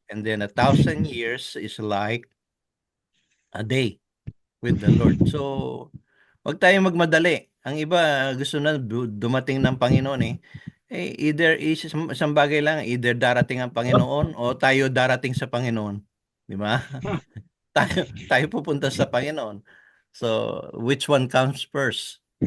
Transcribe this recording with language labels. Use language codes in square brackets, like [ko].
[en] And then 1,000 years is like a day with the Lord. [tl] So, wag tayong magmadali. Ang iba gusto na dumating ng Panginoon eh. Either isang bagay lang, either darating ang Panginoon o tayo darating sa Panginoon. Di ba? tayo pupunta sa Panginoon. [en] So, which one comes first?